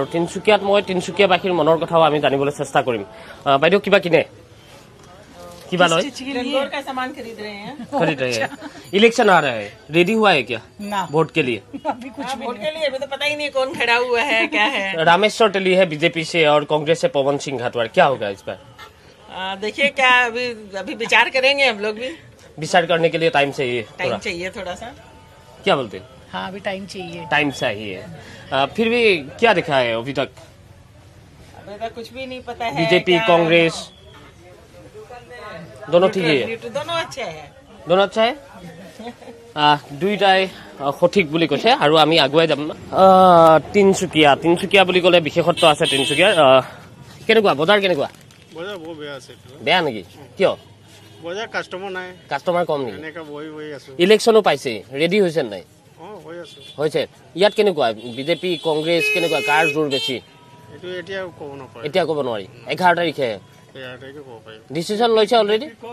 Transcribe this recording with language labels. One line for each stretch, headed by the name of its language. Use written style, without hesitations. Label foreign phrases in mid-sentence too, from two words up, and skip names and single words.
Assamese: তিনিচুকীয়াত মই তিনিচুকীয়াবাসীৰ মনৰ কথাও আমি জানিবলৈ চেষ্টা কৰিম বাইদেউ কিবা কিনে
Hindi: कितना लोग लंगोर का सामान खरीद रहे हैं इलेक्शन आ रहा है रेडी हुआ है क्या वोट के लिए अभी कुछ वोट के लिए अभी तो पता ही नहीं कौन खड़ा हुआ है क्या है रामेश्वर टेली है बीजेपी से और कांग्रेस से पवन सिंह घाटवार क्या होगा इस पर देखिए क्या अभी विचार करेंगे हम लोग भी विचार करने के लिए टाइम चाहिए थोड़ा सा क्या बोलते हैं हाँ अभी टाइम चाहिए फिर भी क्या दिखा है अभी तक कुछ भी नहीं पता है बीजेपी कांग्रेस दोनों ठीक है दोनों अच्छा है
Assamese: দুইটাই সঠিক বুলি কৈছে আৰু আমি আগুৱাই যাম তিনচুকীয়া বুলি ক'লে বিশেষত্ব আছে তিনচুকীয়াৰ কেনেকুৱা বজাৰ কেনেকুৱা বজাৰ বহুত বেয়া আছে বেয়া নেকি কিয় বজাৰ কাষ্টমাৰ কম নেকি ইলেকশ্যনো পাইছে ৰেডি হৈছে নাই হৈছে ইয়াত কেনেকুৱা বিজেপি কংগ্ৰেছ কেনেকুৱা কাৰ জোৰ বেছি এতিয়া ক'ব নোৱাৰি 11 তাৰিখে ডিচিশ্যন লৈছে অলৰেডি